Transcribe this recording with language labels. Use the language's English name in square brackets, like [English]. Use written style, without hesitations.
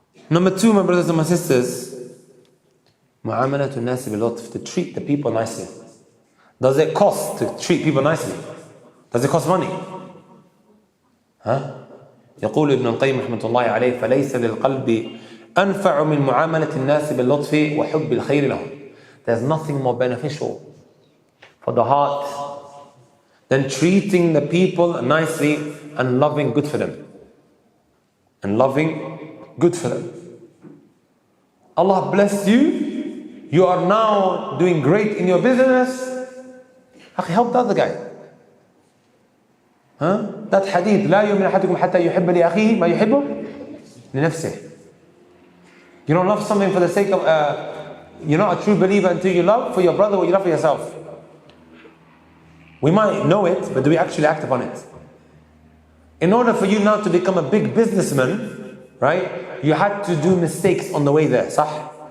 [English] Number two, my brothers and my sisters, mu'amalatun nasi bil lutf, to treat the people nicely. Does it cost to treat people nicely? Does it cost money? Huh? [Arabic] يقول ابن القيم رحمة الله عليه فليس للقلب أنفع من معاملة الناس باللطف وحب الخير لهم. [English] There's nothing more beneficial for the heart than treating the people nicely and loving good for them. And loving good for them. Allah bless you. You are now doing great in your business. Help the other guy. Huh? That hadith, [Arabic] لا يؤمن أحدكم حتى يحب لأخيه ما يحبه لنفسه. [English] You don't love something for the sake of, you're not a true believer until you love for your brother what you love for yourself. We might know it, but do we actually act upon it? In order for you now to become a big businessman, right, you had to do mistakes on the way there. Sah?